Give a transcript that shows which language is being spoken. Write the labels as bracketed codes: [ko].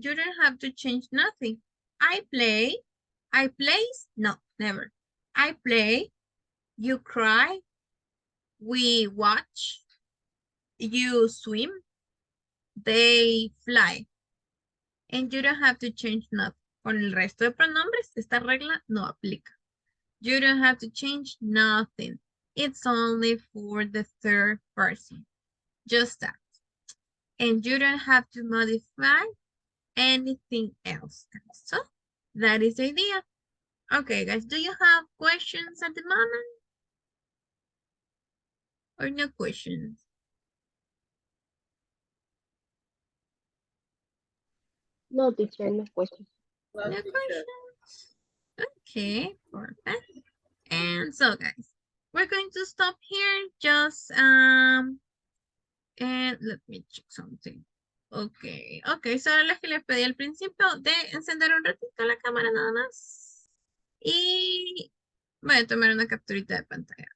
[en] You don't have to change nothing. I play. I plays. No, never. I play. You cry. We watch. You swim. They fly. And you don't have to change nothing. [es] Con el resto de pronombres, esta regla no aplica. [en] You don't have to change nothing. It's only for the third person. Just that. And you don't have to modify anything else. So that is the idea. Okay, guys, do you have questions at the moment? Or no questions? No, teacher, no question. No, No teacher. questions? Okay, perfect. And so, guys, we're going to stop here. Just and let me check something. Okay, so [es] ahora les que les pedí al principio de encender un ratito la cámara nada más. Y voy a tomar una capturita de pantalla.